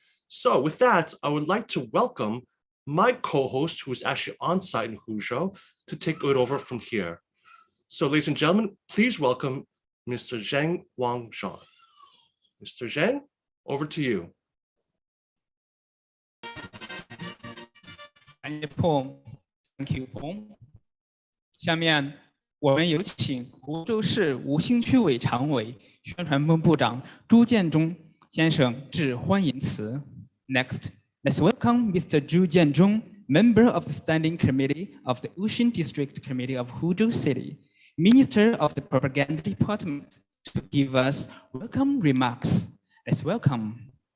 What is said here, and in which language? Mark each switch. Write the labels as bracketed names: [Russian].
[English] So with that, I would like to welcome my co-host, who is actually on site in Huzhou, to take it over from here. So ladies and gentlemen, please welcome Mr. Zheng Wangzhan. Mr. Zheng, over to you. [Chinese] 感谢 Paul， [English] Thank you Paul。 [Chinese] 下面我们有请湖州市吴兴区委常委、宣传部部长朱建忠先生致欢迎词。 [English] Next, let's welcome Mr. Zhu Jianzhong, member of the Standing Committee of the Wuxing District Committee of Huzhou City, Minister of the Propaganda Department, to give us welcome remarks. Let's welcome.